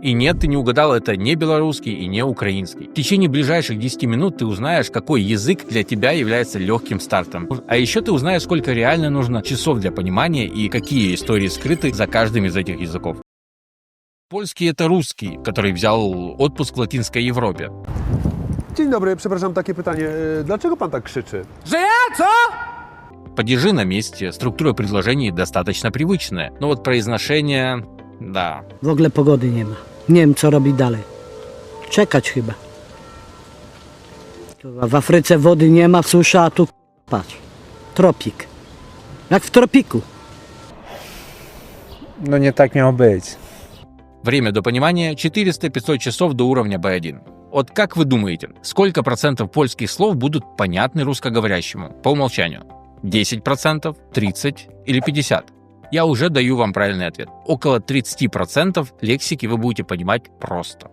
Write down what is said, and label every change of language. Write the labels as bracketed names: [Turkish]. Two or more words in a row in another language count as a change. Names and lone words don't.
[Russian] И нет, ты не угадал, это не белорусский и не украинский. В течение ближайших 10 минут ты узнаешь, какой язык для тебя является легким стартом. А еще ты узнаешь, сколько реально нужно часов для понимания и какие истории скрыты за каждым из этих языков. Польский — это русский, который взял отпуск в Латинской Европе. [Polish] Dzień dobry, przepraszam, takie pytanie. Dlaczego pan tak krzyczy? Że ja co? [Russian] Падежи на месте, структура предложений достаточно привычная, но вот произношение, да. [Polish] W ogóle pogody nie ma. Nie wiem, co robić dalej. Czekać chyba. W Afryce wody nie ma, w susza, a tu patrz. Tropik. Jak w tropiku. No nie tak miało być. [Russian] Время до понимания 400-500 часов до уровня B1. Вот как вы думаете, сколько процентов польских слов будут понятны русскоговорящему по умолчанию? 10%, 30% или 50%? Я уже даю вам правильный ответ. Около 30% лексики вы будете понимать просто.